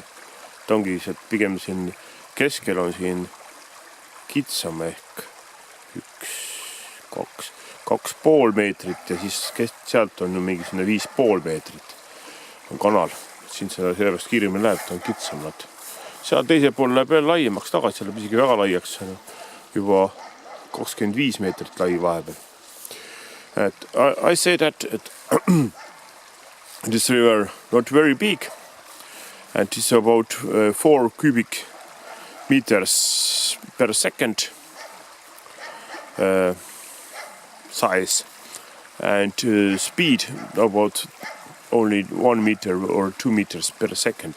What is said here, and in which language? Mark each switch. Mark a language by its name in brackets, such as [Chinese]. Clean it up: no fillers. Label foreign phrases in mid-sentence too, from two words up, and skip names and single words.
[Estonian] Ta ongi pigem siin keskel on siin kitsam ehk 2,5 meetrit ja siis sealt on mingi 5,5 meetrit on kanal. Siin sellest kiiremini läheb, ta on kitsamad. Seal teise pool läheb veel laiemaks tagasi, see läheb isegi väga laiaks, juba 25 meetrit lai vahepeal. [English] I say that this river not very big and it's about 4 cubic meters per second size and speed about only 1 meter or 2 meters per second.